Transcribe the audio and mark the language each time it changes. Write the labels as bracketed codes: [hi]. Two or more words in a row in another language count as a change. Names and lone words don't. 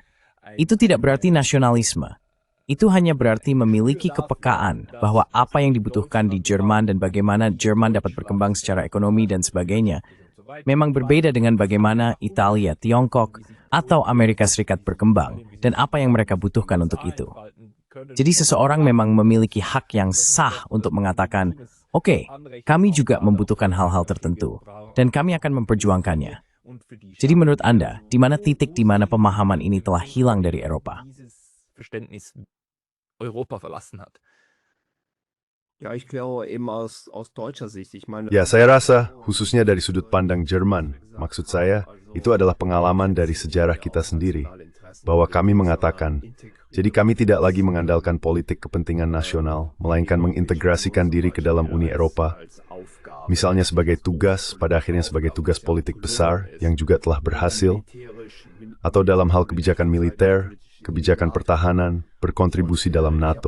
[id] Itu tidak berarti nasionalisme. Itu hanya berarti memiliki kepekaan bahwa apa yang dibutuhkan di Jerman dan bagaimana Jerman dapat berkembang secara ekonomi dan sebagainya memang berbeda dengan bagaimana Italia, Tiongkok, atau Amerika Serikat berkembang dan apa yang mereka butuhkan untuk itu. Jadi seseorang memang memiliki hak yang sah untuk mengatakan, oke, kami juga membutuhkan hal-hal tertentu dan kami akan memperjuangkannya. Jadi menurut Anda, di mana titik di mana pemahaman ini telah hilang dari Eropa? [de] Ja, ich glaube eben aus deutscher Sicht. Ich meine, [id] Ya, saya rasa, khususnya dari sudut pandang Jerman, maksud saya, itu adalah pengalaman dari sejarah kita sendiri, bahwa kami mengatakan, jadi kami tidak lagi mengandalkan politik kepentingan nasional, melainkan mengintegrasikan diri ke dalam Uni Eropa, misalnya sebagai tugas, pada akhirnya sebagai tugas politik besar, yang juga telah berhasil, atau dalam hal kebijakan militer, kebijakan pertahanan, berkontribusi dalam NATO.